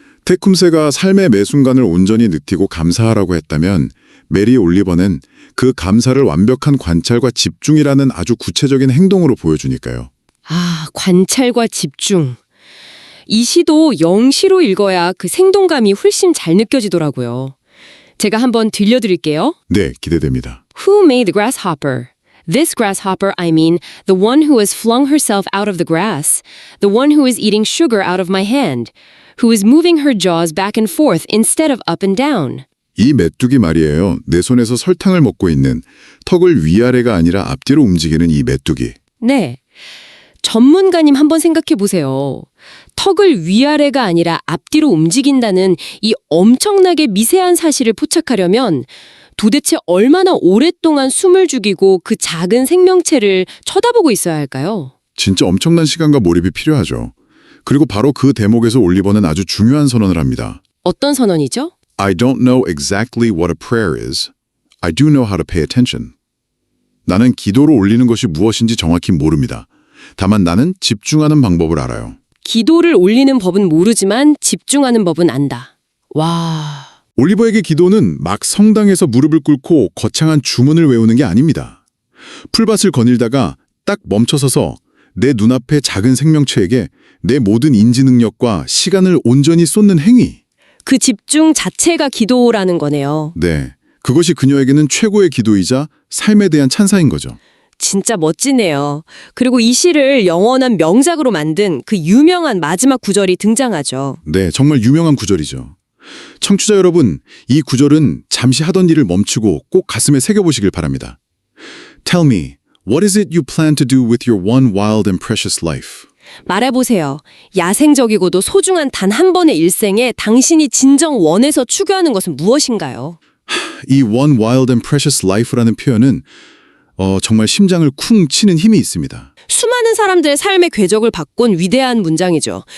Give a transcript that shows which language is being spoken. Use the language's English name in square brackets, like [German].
[Korean] 테쿰세가 삶의 매 순간을 온전히 느끼고 감사하라고 했다면 메리 올리버는 그 감사를 완벽한 관찰과 집중이라는 아주 구체적인 행동으로 보여주니까요. 아, 관찰과 집중. 이 시도 영시로 읽어야 그 생동감이 훨씬 잘 느껴지더라고요. 제가 한번 들려드릴게요. 네, 기대됩니다. [English] Who made the grasshopper? This grasshopper, I mean, the one who has flung herself out of the grass, the one who is eating sugar out of my hand, who is moving her jaws back and forth instead of up and down. [Korean] 이 메뚜기 말이에요. 내 손에서 설탕을 먹고 있는 턱을 위아래가 아니라 앞뒤로 움직이는 이 메뚜기. 네. 전문가님 한번 생각해 보세요. 턱을 위아래가 아니라 앞뒤로 움직인다는 이 엄청나게 미세한 사실을 포착하려면 도대체 얼마나 오랫동안 숨을 죽이고 그 작은 생명체를 쳐다보고 있어야 할까요? 진짜 엄청난 시간과 몰입이 필요하죠. 그리고 바로 그 대목에서 올리버는 아주 중요한 선언을 합니다. 어떤 선언이죠? [English] I don't know exactly what a prayer is. I do know how to pay attention. [Korean] 나는 기도로 올리는 것이 무엇인지 정확히 모릅니다. 다만 나는 집중하는 방법을 알아요. 기도를 올리는 법은 모르지만 집중하는 법은 안다. 와. 올리버에게 기도는 막 성당에서 무릎을 꿇고 거창한 주문을 외우는 게 아닙니다. 풀밭을 거닐다가 딱 멈춰서서 내 눈앞의 작은 생명체에게 내 모든 인지 능력과 시간을 온전히 쏟는 행위. 그 집중 자체가 기도라는 거네요. 네, 그것이 그녀에게는 최고의 기도이자 삶에 대한 찬사인 거죠. 진짜 멋지네요. 그리고 이 시를 영원한 명작으로 만든 그 유명한 마지막 구절이 등장하죠. 네, 정말 유명한 구절이죠. 청취자 여러분, 이 구절은 잠시 하던 일을 멈추고 꼭 가슴에 새겨보시길 바랍니다. [English] Tell me, what is it you plan to do with your one wild and precious life? [Korean] 말해보세요. 야생적이고도 소중한 단 한 번의 일생에 당신이 진정 원해서 추구하는 것은 무엇인가요? 이 [English] one wild and precious life [Korean] 라는 표현은 정말 심장을 쿵 치는 힘이 있습니다. 수많은 사람들의 삶의 궤적을 바꾼 위대한 문장이죠.